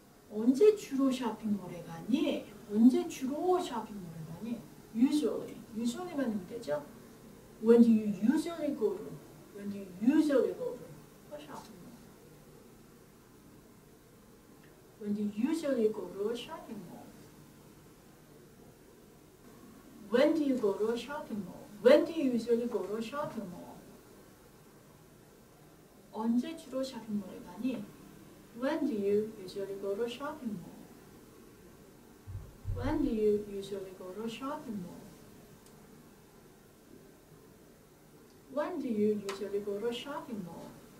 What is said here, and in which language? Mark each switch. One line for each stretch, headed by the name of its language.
Korean: 언제 주로 쇼핑몰에 가니? 언제 주로 쇼핑몰에 가니? Usually. usually만 넣으면 되죠?
English: When do you usually go to? When do you usually go to a shopping mall? When do you usually go to a shopping mall? When do you go to a shopping mall? When do you usually go to a shopping mall?
Korean: 언제 주로 쇼핑몰에 가니?
English: When do you usually go to a shopping mall? When do you usually go to a shopping mall? When do you usually go to a shopping mall?